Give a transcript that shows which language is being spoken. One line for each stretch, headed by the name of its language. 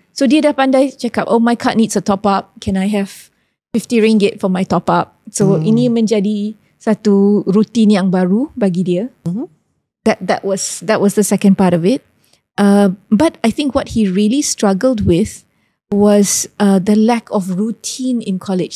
Malay: So dia dah pandai cakap,
English: oh my card needs a top up. Can I have 50 ringgit for my top up?
Malay: So ini menjadi satu rutin yang baru bagi dia.
English: That was the second part of it. But I think what he really struggled with was the lack of routine in college.